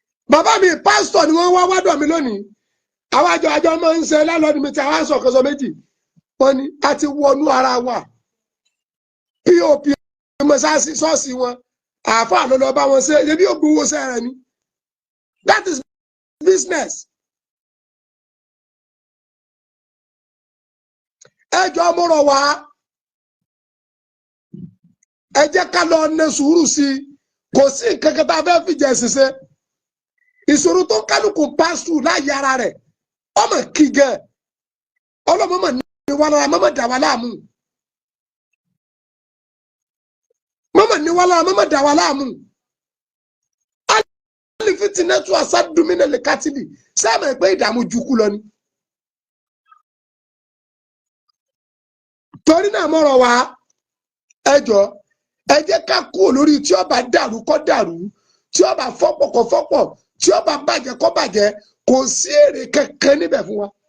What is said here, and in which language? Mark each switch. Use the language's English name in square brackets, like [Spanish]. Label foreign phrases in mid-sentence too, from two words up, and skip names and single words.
[Yoruba] Bàbá mi, pásítọ̀ ni wọ́n wá wádọ̀ mi lónìí. Àwọn àjọ, àjọ máa ń ṣe [English] landlord meeting, [Yoruba] àwọn aṣọ kan sọ méjì. Wọ́n ní, "A ti wọnú ara wa." P O P mọ́sáàsì, ṣọ́ọ̀ṣì wọn, àáfàá ló lọ bá wọn ṣe, ṣebí ó gbowó ṣe rẹ̀ ni. [English] That is business. [Yoruba] Ẹ jọ̀ọ́, mo rọ̀ wá. Ẹ jẹ́ ká lọ ní sùúrù sí i. Kò sí nǹkan kan tá a fẹ́ fìjà ẹ̀sìn ṣe. Ìṣòro tó ń kálukú [English] pass through [Yoruba] láyé ara rẹ̀, ọmọ kí gan. Ọlọ́mọ mọ̀ ní wa lára, mọ̀ mọ̀ dà wá láàmú. Mọ̀ mọ̀ ní wa lára, mọ̀ mọ̀ dà wá láàmú. [Arabic] الفتنة أشد من القتل. [Yoruba] Ṣé ẹ mọ̀ pé ìdààmú ju kú lọ ni? Torí náà, mo rọ̀ wá, ẹ jọ̀ọ́, ẹ jẹ́ ká kúrò lórí tí ó bá dàrú kó dàrú, tí ó bá fọ́pọ̀ kó fọ́pọ̀, tí ó bá bàjẹ́ kó bàjẹ́, kò sí èrè kankan níbẹ̀ fún wa.